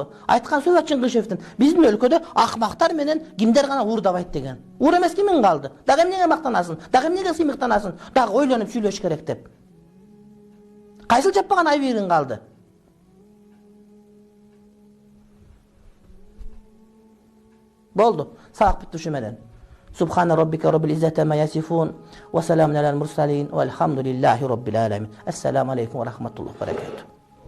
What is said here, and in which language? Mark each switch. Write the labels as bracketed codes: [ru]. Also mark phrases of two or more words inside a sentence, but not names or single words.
[ky] Айткан сөз Чыңгышевдин. Биздин өлкөдө акмактар менен кимдер гана уурдабайт деген. Уур эмес кимиң калды? Дагы эмнеге мактанасың? Дагы эмнеге сыймыктанасың? Дагы ойлонуп сүйлөш керек деп. Кайсыл жаппаган айбегиң калды? Болду. Сабак бүттү ушу менен. [ar] سبحان ربك رب العزة عما يصفون وسلام على المرسلين والحمد لله رب العالمين. السلام عليكم ورحمة الله وبركاته.